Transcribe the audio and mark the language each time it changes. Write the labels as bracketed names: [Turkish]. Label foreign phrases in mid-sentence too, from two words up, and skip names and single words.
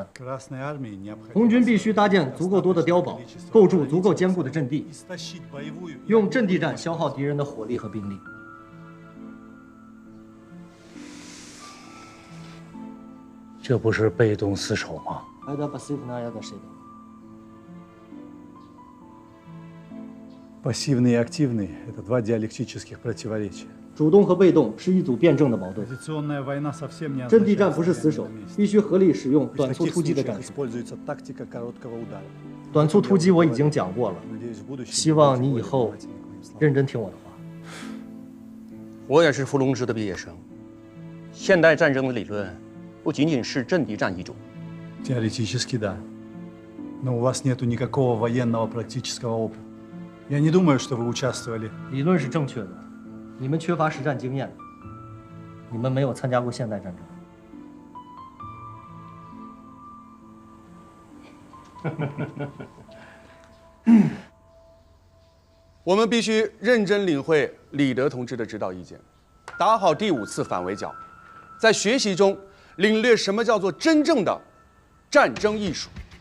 [Chinese] 红军必须搭建足够多的碉堡，构筑足够坚固的阵地，用阵地战消耗敌人的火力和兵力。这不是被动死守吗？ [Russian] Пассивный и активный – это два диалектических противоречия. [Chinese] 主动和被动是一组辩证的矛盾。阵地战不是死守，必须合理使用短促突击的战术。短促突击我已经讲过了，希望你以后认真听我的话。我也是伏龙芝的毕业生，现代战争的理论不仅仅是阵地战一种。 [Russian] Теоретически да, но у вас нету никакого военного практического опыта. Я не думаю, что вы участвовали. [Chinese] 理论是正确的，你们缺乏实战经验，你们没有参加过现代战争。我们必须认真领会李德同志的指导意见，打好第5次反围剿，在学习中领略什么叫做真正的战争艺术。